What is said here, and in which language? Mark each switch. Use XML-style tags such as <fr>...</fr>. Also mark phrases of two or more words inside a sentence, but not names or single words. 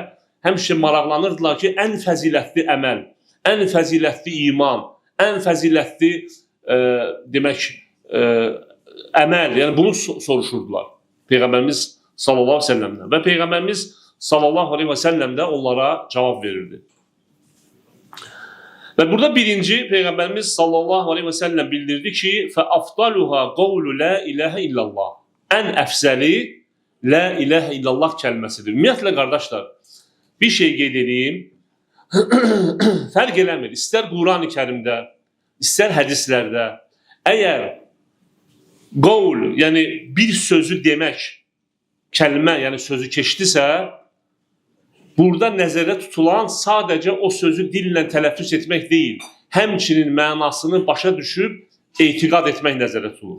<az>Həmişə maraqlanırdılar ki, ən fəzilətli əməl, ən fəzilətli iman, ən fəzilətli demək əməl, yəni bunu soruşurdular Peyğəmbərimiz</az> <ar>صلى الله عليه وسلم</ar> <az>və Peyğəmbərimiz</az> <ar>صلى الله عليه وسلم</ar> <az>də onlara cavab verirdi. Və burada birinci Peyğəmbərimiz</az> <ar>صلى الله عليه وسلم</ar> <az>bildirdi ki,</az> <ar>فَأَفْضَلُهَا قَوْلُ لَا إِلَهَ إِلَّا اللّٰهِ,</ar> <az>ən əfsəli</az> <ar>لا إله إلا الله</ar> <az>kəlməsidir. Ümumiyyətlə, qardaşlar, bir şey qeyd edeyim, fərq eləmir. İstər Quran-ı Kərimdə, istər hədislərdə, əgər qovl, yəni bir sözü demək, kəlmə, yəni sözü keçdisə, burada nəzərdə tutulan sadəcə o sözü dillə tələffüz etmək deyil, həmçinin mənasını başa düşüb etiqad etmək nəzərdə tutulur.</az>